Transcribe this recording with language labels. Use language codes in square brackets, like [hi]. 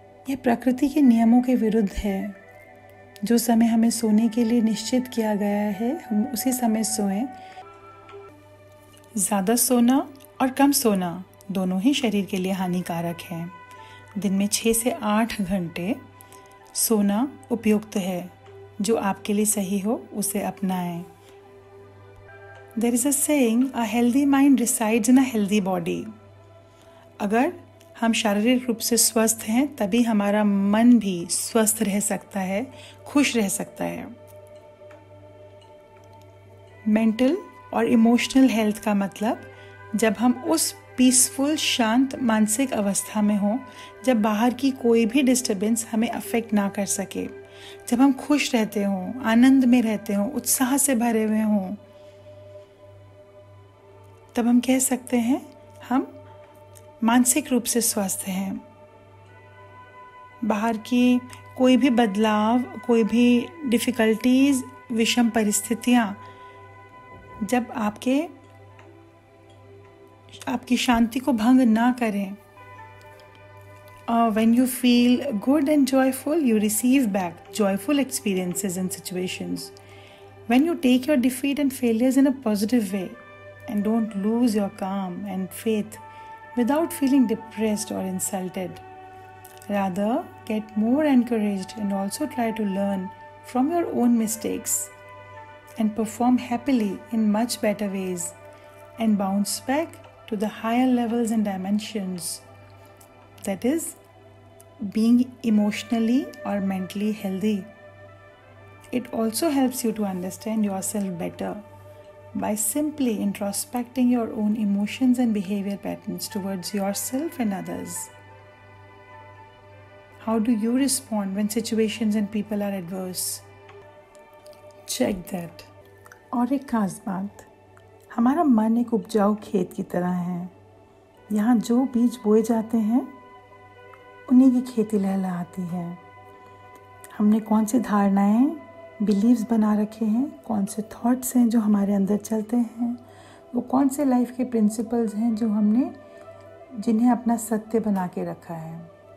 [hi] यह प्रकृति के नियमों के विरुद्ध है। जो समय हमें सोने के लिए निश्चित किया गया है, हम उसी समय सोएं। ज़्यादा सोना और कम सोना दोनों ही शरीर के लिए हानिकारक हैं। दिन में 6 से 8 घंटे सोना उपयुक्त है। जो आपके लिए सही हो उसे अपनाएं। [en] There is a saying, a healthy mind resides in a healthy body. [hi] अगर हम शारीरिक रूप से स्वस्थ हैं तभी हमारा मन भी स्वस्थ रह सकता है, खुश रह सकता है। मेंटल और इमोशनल हेल्थ का मतलब जब हम उस पीसफुल, शांत मानसिक अवस्था में हों, जब बाहर की कोई भी डिस्टर्बेंस हमें अफेक्ट ना कर सके, जब हम खुश रहते हों, आनंद में रहते हों, उत्साह से भरे हुए हों, तब हम कह सकते हैं हम मानसिक रूप से स्वस्थ हैं। बाहर की कोई भी बदलाव, कोई भी डिफ़िकल्टीज, विषम परिस्थितियाँ जब आपकी शांति को भंग ना करें, [en] when you feel good and joyful, you receive back joyful experiences and situations. When you take your defeat and failures in a positive way and don't lose your calm and faith without feeling depressed or insulted, rather get more encouraged and also try to learn from your own mistakes and perform happily in much better ways and bounce back to the higher levels and dimensions. That is, being emotionally or mentally healthy. It also helps you to understand yourself better by simply introspecting your own emotions and behavior patterns towards yourself and others. How do you respond when situations and people are adverse? Check that. [hi] और एक खास बात, हमारा मन एक उपजाऊ खेत की तरह है। यहाँ जो बीज बोए जाते हैं उन्हीं की खेती लहलहाती है। हमने कौन सी धारणाएं, बिलीव्स बना रखे हैं, कौन से थॉट्स हैं जो हमारे अंदर चलते हैं, वो कौन से लाइफ के प्रिंसिपल्स हैं जो जिन्हें अपना सत्य बना के रखा है।